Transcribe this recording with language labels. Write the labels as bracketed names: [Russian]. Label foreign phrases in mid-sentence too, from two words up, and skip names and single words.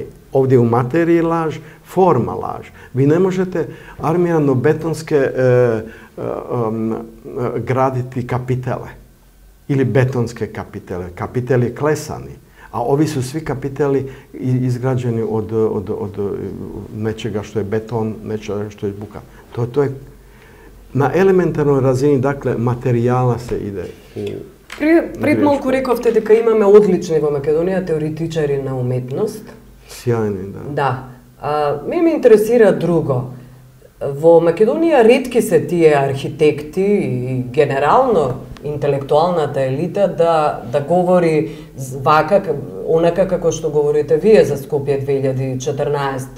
[Croatian] Ovdje u materiji laž, forma laž. Vi ne možete armirano-betonske graditi kapitele. ili betonske kapitele. Kapitel je klesani, a ovi su svi kapiteli izgrađeni od nečega što je beton, nečega što je buka. To je na elementarnoj razini, dakle, materijala se ide u... [Macedonian] Пред малку рековте дека имаме одлични во Македонија теоретичари на уметност. Сјајни, да. Да. Ме интересира друго. Во Македонија ретки се тие архитекти и генерално интелектуалната елита да говори вака, онака како што говорите вие за Скопје 2014.